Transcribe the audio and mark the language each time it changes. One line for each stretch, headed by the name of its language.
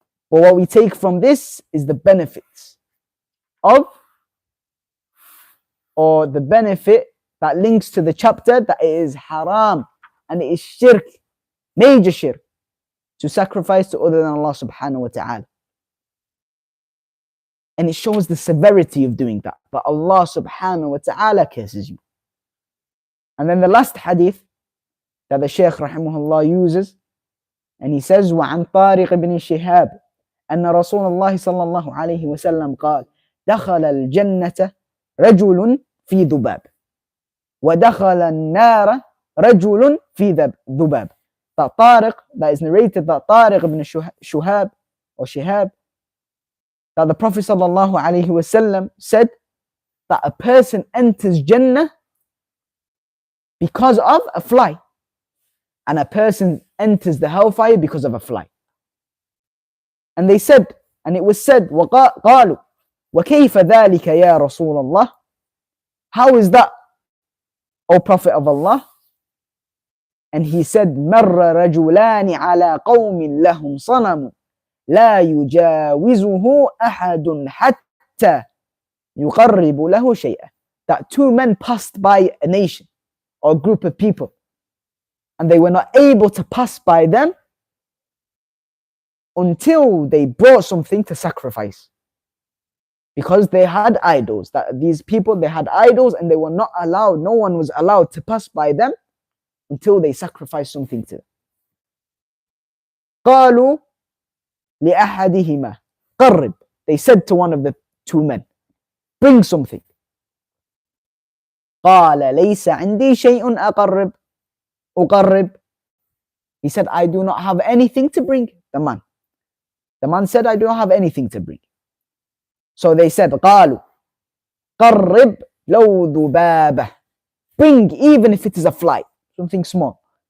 English: But what we take from this is the benefits of, or the benefit that links to the chapter, that it is haram and it is shirk, major shirk, to sacrifice to other than Allah subhanahu wa ta'ala. And it shows the severity of doing that. But Allah subhanahu wa ta'ala curses you. And then the last hadith that the Shaykh rahimahullah uses, and he says,
Arabic: وَعَنْ طَارِقِ بْنِ شِهَابٍ أن رسول الله صلى الله عليه وسلم قال دخل الجنة رجل في ذباب ودخل النار رجل في ذباب.
English: That Tariq, that is narrated, that Tariq ibn Shuhab or Shihab, that the Prophet sallallahu alaihi wasallam said that a person enters Jannah because of a fly, and a person enters the hellfire because of a fly. And they said, and it was said,
Arabic: وَقَالُوا وَكَيْفَ ذَلِكَ يَا رَسُولَ اللَّهِ.
English: How is that, O Prophet of Allah? And he said,
Arabic: مَرَّ رَجُلَانِ عَلَى قَوْمٍ لَهُمْ صَنَمٌ لَا يُجَاوِزُهُ أَحَدٌ حَتَّى يُقَرِّبُ لَهُ شَيْئًا.
English: That two men passed by a nation or a group of people, and they were not able to pass by them until they brought something to sacrifice. Because they had idols. That these people, they had idols, and they were not allowed, no one was allowed to pass by them until they sacrificed something to them.
Arabic: قالوا لأحدهما قرب.
English: They said to one of the two men, bring something.
Arabic: قال ليس عندي شيء أقرب.
English: He said, I do not have anything to bring. The man said, I do not have anything to bring. So they said,
Arabic: قالوا قرب لو ذبابة.
English: Bring, even if it is a fly, something small.